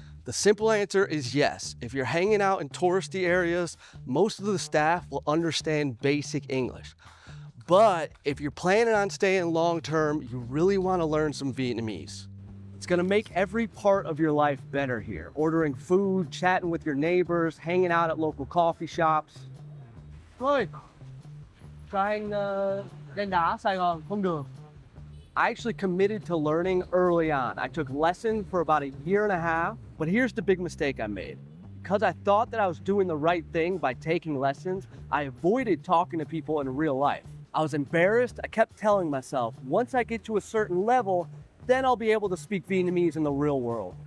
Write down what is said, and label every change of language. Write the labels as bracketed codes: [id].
[en] The simple answer is yes. If you're hanging out in touristy areas, most of the staff will understand basic English. But if you're planning on staying long term, you really want to learn some Vietnamese. It's gonna make every part of your life better here. Ordering food, chatting with your neighbors, hanging out at local coffee shops. [vi] Thôi, cho anh đen đá Sài Gòn không được. [en] I actually committed to learning early on. I took lessons for about a year and a half, but here's the big mistake I made. Because I thought that I was doing the right thing by taking lessons, I avoided talking to people in real life. I was embarrassed. I kept telling myself, once I get to a certain level, then I'll be able to speak Vietnamese in the real world.